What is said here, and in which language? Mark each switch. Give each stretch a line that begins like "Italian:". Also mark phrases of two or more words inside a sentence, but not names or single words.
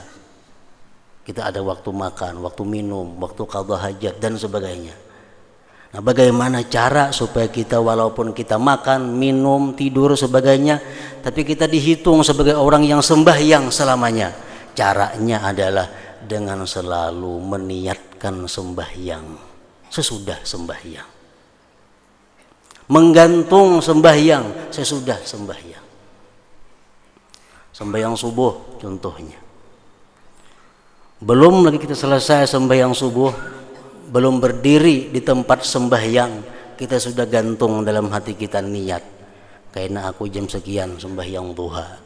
Indonesian: Kita ada waktu makan, waktu minum, waktu qadha hajat dan sebagainya. Nah, bagaimana cara supaya kita walaupun kita makan, minum, tidur sebagainya, tapi kita dihitung sebagai orang yang sembahyang selamanya? Caranya adalah dengan selalu meniatkan sembahyang sesudah sembahyang, menggantung sembahyang sesudah sembahyang. Sembahyang subuh contohnya, belum lagi kita selesai sembahyang subuh, belum berdiri di tempat sembahyang, kita sudah gantung dalam hati kita niat, kayaknya aku jam sekian sembahyang duha.